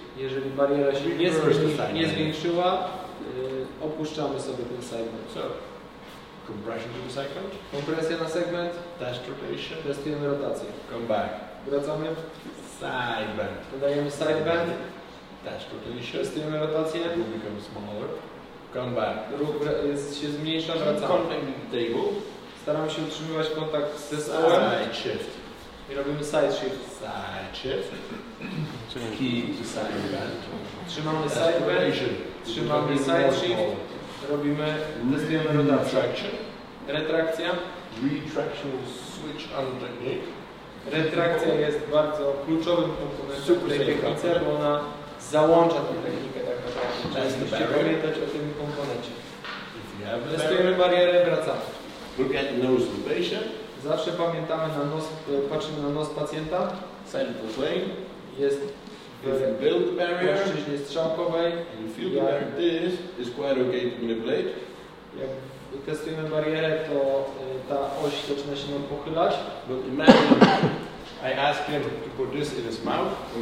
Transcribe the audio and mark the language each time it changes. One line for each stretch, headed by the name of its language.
Polish: Jeżeli bariera się nie zwiększyła, opuszczamy sobie ten segment.
English: So, compression to the segment.
Polish: Kompresja na segment.
English: Test rotation.
Polish: Testujemy rotację.
English: Come back.
Polish: Wracamy.
English: Side bend.
Polish: Dodajemy side bend.
English: Test rotation.
Polish: Testujemy rotację.
English: Will become smaller. Come back.
Polish: Ruch się zmniejsza, wracamy.
English: Contact the table.
Polish: Staramy się utrzymywać kontakt ze stołem.
English: Side shift.
Polish: I robimy side shift.
English: Side shift. Key to side bend.
Polish: Trzymamy side bend, trzymamy side shift, robimy, testujemy rotację. Retrakcja.
English: Retraction switch on technique.
Polish: Retrakcja jest bardzo kluczowym komponentem tej technice, bo ona załącza tę technikę tak naprawdę. Musicie pamiętać o tym komponencie. Testujemy barierę, wracamy.
English: Look at the nose of the patient.
Polish: Zawsze pamiętamy na nos, patrzymy na nos pacjenta.
English: Sagittal plane.
Polish: Jest w
English: build the barrier.
Polish: płaszczyźnie strzałkowej.
English: And you feel the barrier. This is quite okay to manipulate.
Polish: Jak testujemy barierę, to ta oś zaczyna się nam pochylać.
English: But imagine I asked him to put this in his mouth.